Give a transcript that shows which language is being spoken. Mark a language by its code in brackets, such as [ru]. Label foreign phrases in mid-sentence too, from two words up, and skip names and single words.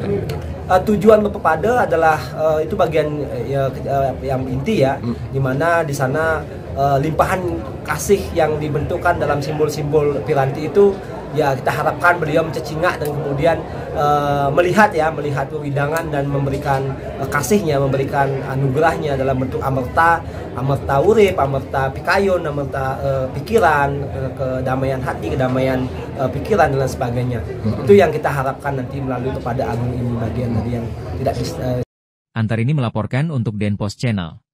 [id] Tujuan Pepada adalah itu bagian yang inti ya, di mana di sana limpahan kasih yang dibentukkan dalam simbol-simbol piranti itu ya kita harapkan beliau mencecingak dan kemudian melihat pewidangan dan memberikan kasihnya, memberikan anugerahnya dalam bentuk amerta urip, amerta pikayon, amerta pikiran, kedamaian hati, kedamaian pikiran dan lain sebagainya. Itu yang kita harapkan nanti melalui Pepada Agung ini, bagian dari yang tidak Antar ini melaporkan untuk Denpos Channel.